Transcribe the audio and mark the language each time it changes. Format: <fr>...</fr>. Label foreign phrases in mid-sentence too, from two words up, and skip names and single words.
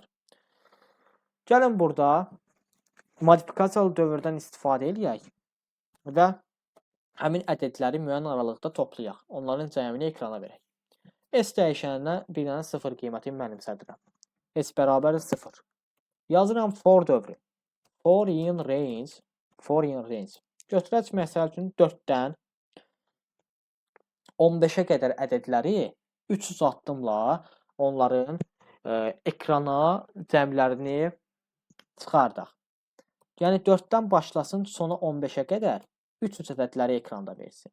<az>Gəlin burada modifikasiyalı dövrdən istifadə edək və həmin ədədləri müəyyən aralıqda toplayaq. Onların cəmini ekrana verək. S dəyişəninə bir dənə 0 qiymətini mənimsədirəm. S bərabərdir 0. Yazıram for dövrü.</az> <en>For in range.</en> <az>Götürək məsəl üçün 4-dən 15-ə qədər ədədləri 300 addımla onların ekrana cəmlərini çıxardaq. Yəni 4-dən başlasın, sonu 15-ə qədər 300 ədədləri ekranda versin.</az>